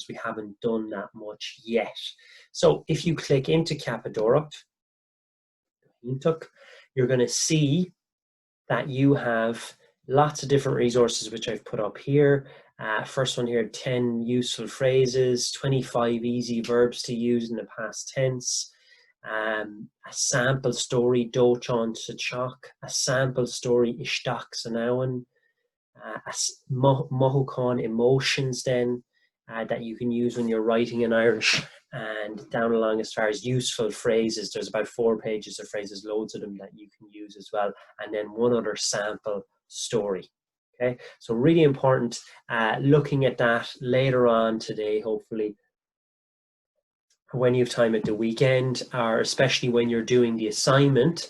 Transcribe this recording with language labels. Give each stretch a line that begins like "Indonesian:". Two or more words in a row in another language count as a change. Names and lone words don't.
English: We haven't done that much yet. So if you click into Capadóireacht, you're going to see that you have lots of different resources which I've put up here. First one here, 10 useful phrases, 25 easy verbs to use in the past tense, a sample story,
Irish: dóiteáin sa teach,
English: a sample story,
Irish: isteach san abhainn,
English: mothúcháin emotions then that you can use when you're writing in Irish, and down along as far as useful phrases, there's about 4 pages of phrases, loads of them that you can use as well, and then one other sample story. Okay, so really important, looking at that later on today, hopefully, when you have time at the weekend, or especially when you're doing the assignment.